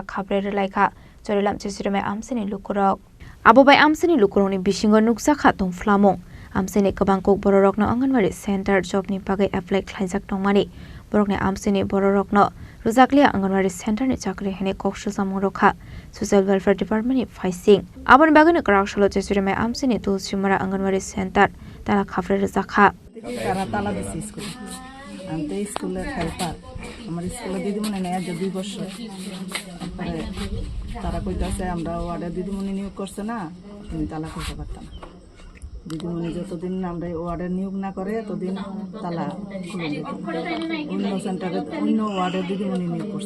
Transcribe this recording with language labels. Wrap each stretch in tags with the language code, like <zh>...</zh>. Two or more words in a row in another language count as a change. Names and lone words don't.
<trp>Khabre Laika Chorilam Chesirame Amsini Lukurok Abubai Amsini Lukuroni Bishingo Nuksa Khatung Flamong Amsini Kabangkok Bororokno Anganwadi Center Job ni Pagai Apply Klaisak Tongmani Borokne Amsini Bororokno Ruzaklia Anganwadi Center ni Chakri Hene Kokshul Samong Rokha Social Welfare Department Faising Abun Bagani Kraksholo Chesirame Amsini Tulsimara Anganwadi Center Tala Khabre Zakha</trp> <bn>তারা তালা দিচ্ছে স্কুলে আমি তো স্কুলের হেল্পার আমার স্কুলে দিদিমণি নেই আজ 2 বছর তারপরে তারা কইতাছে আমরা ওয়ার্ডে দিদিমণি নিয়োগ করছে না তুমি তালা খুলতে পারতাম না দিদিমণি যতদিন আমরা ওয়ার্ডে নিয়োগ না করে ততদিন তালা খুলে দিত অন্য সেন্টারে অন্য ওয়ার্ডে দিদিমণি নিয়োগ করছে</bn>